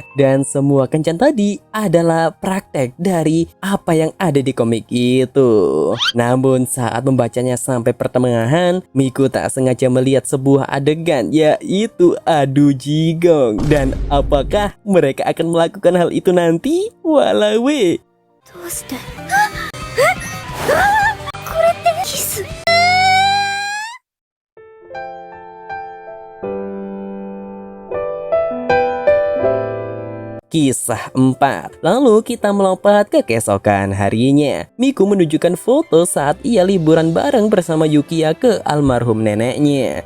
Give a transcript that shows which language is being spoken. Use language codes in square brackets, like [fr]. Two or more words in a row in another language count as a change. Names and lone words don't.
[id] Dan semua kencan tadi adalah praktek dari apa yang ada di komik itu. Namun saat membacanya sampai pertengahan, Miku tak sengaja melihat sebuah adegan, yaitu adu jigong. Dan apakah mereka akan melakukan hal itu nanti? Walawe. [ja] どうしてこれってキス [id] Kisah 4. Lalu kita melompat ke keesokan harinya. Miku menunjukkan foto saat ia liburan bareng bersama Yukiya ke almarhum neneknya.